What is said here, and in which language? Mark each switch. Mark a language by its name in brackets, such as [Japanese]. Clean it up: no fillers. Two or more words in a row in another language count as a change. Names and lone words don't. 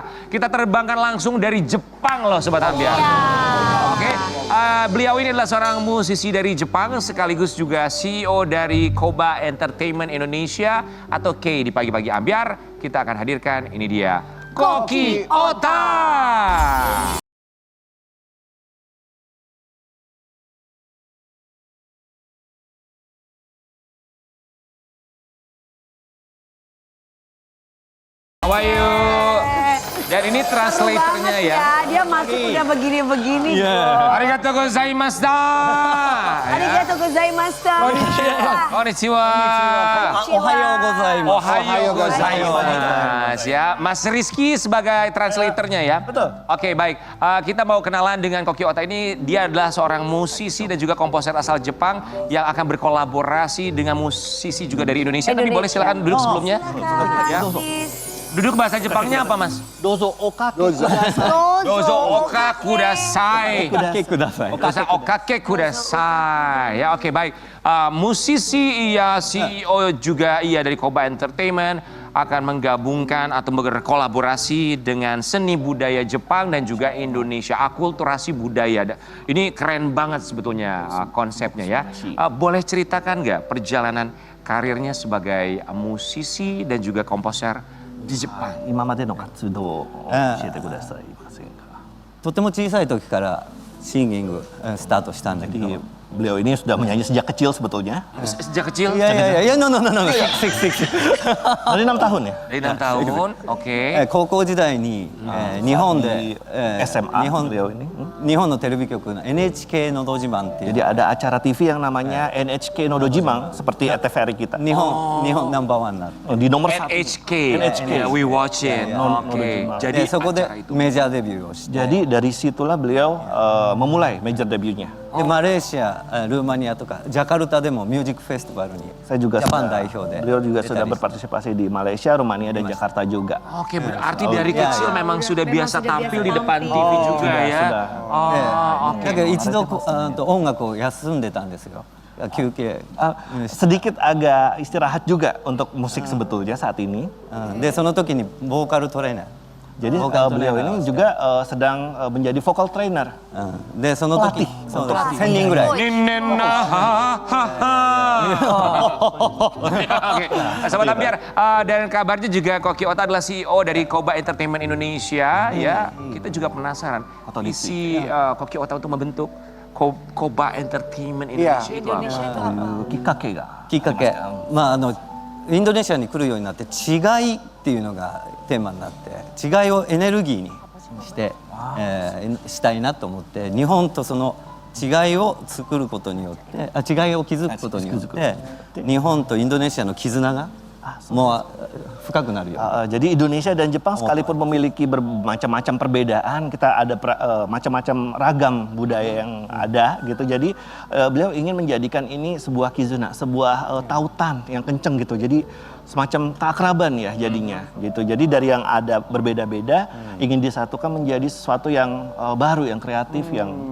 [Indonesian] Kita terbangkan langsung dari Jepang loh Sobat Ambiar. Oke, beliau ini adalah seorang musisi dari Jepang. Sekaligus juga CEO dari Koba Entertainment Indonesia atau K di Pagi-Pagi Ambiar. Kita akan hadirkan, ini dia. [English] Koki Ota. How are you? [Indonesian] Dan ini translatornya ya. Dia masuk udah begini-begini. [Japanese] ありがとうございました. ありがとうございました. こんにちは. おはようございます. おはようございます. [Indonesian] Ya, Mas Rizky sebagai translatornya ya. Betul. Oke, baik. Kita mau kenalan dengan Koki Ota ini. Dia adalah seorang musisi dan juga komposer asal Jepang yang akan berkolaborasi dengan musisi juga dari Indonesia. Tapi boleh silakan duduk sebelumnya. Ya. Duduk bahasa Jepangnya apa, Mas? [Japanese] どうぞおかけ Dozo. どうぞおかください. kudasai. おかけください. [Indonesian] Ya, oke, baik. Musisi ia, CEO juga ia dari Koba Entertainment akan menggabungkan atau berkolaborasi dengan seni budaya Jepang dan juga Indonesia, akulturasi budaya. Ini keren banget sebetulnya konsepnya ya. Boleh ceritakan nggak perjalanan karirnya sebagai musisi dan juga komposer di Jepang? [Japanese] 今までの活動を教えてくださいませんか。とても小さい時からシンギングスタートしたんだけど。 [Indonesian] Jadi beliau ini sudah menyanyi sejak kecil sebetulnya. Sejak kecil? [Japanese] いやいやいやいや、 [English] no no no no, [Japanese] 6 [Indonesian] Dari 6 tahun ya. Dari 6 tahun, oke. [Japanese] 高校時代に日本で [Indonesian] SMA [Japanese] 日本 [Indonesian] beliau ini. [Japanese] 日本のテレビ局の NHK のど自慢っていう [Indonesian] Jadi ada acara TV yang namanya NHK no Dojimang seperti TVRI kita. [Japanese] 日本ナンバーワンになって [Indonesian] Di nomor 1. NHK, NHK. [English] Yeah, we watch it. [Indonesian] Oke, jadi [Japanese] でそこで [Indonesian] acara itu. [Japanese] メジャーデビューをして [Indonesian] Jadi dari situlah beliau memulai major debutnya. [Japanese] でマレーシア、ルーマニアとかジャカルタでもミュージックフェスティバルに [Indonesian] Saya juga [Japanese] ジャパン [Indonesian] sudah, [Japanese] 代表で [Indonesian] beliau juga [Japanese] 出た [Indonesian] sudah [Japanese] り [Indonesian] berpartisipasi di Malaysia, Rumania dan Jakarta juga. Oke, berarti dari Iya, kecil iya. memang sudah biasa sudah tampil biasa di depan tampil. TV juga sudah, ya. sudah. Oh, [Japanese] だけど一度音楽を休んでたんですよ休憩 [Indonesian] Sedikit agak istirahat juga untuk musik sebetulnya saat ini. [Japanese] でその時にボーカルトレーナー [Indonesian] Jadi Vokal beliau trainer. ini juga sedang menjadi [English] vocal trainer. [Japanese] でその時そうです1000人ぐらい [Indonesian] Ninena, Oke, Sobat Ambiar, dan kabarnya juga Koki Ota adalah CEO dari Koba Entertainment Indonesia ya. Kita juga penasaran misi Koki Ota untuk membentuk Koba Entertainment Indonesia itu apa? [Japanese] きっかけが. きっかけインドネシアに来るようになって違いっていうのがテーマになって違いをエネルギーにして、したいなと思って日本とその違いを作ることによって違いを築くことによって日本とインドネシアの絆がもう深くなるよ。 [Indonesian] Jadi Indonesia dan Jepang sekalipun memiliki bermacam-macam perbedaan, kita ada macam-macam ragam budaya yang ada gitu. Jadi beliau ingin menjadikan ini sebuah kizuna, sebuah tautan yang kenceng gitu. Jadi semacam keakraban ya jadinya gitu. Jadi dari yang ada berbeda-beda ingin disatukan menjadi sesuatu yang baru, yang kreatif, yang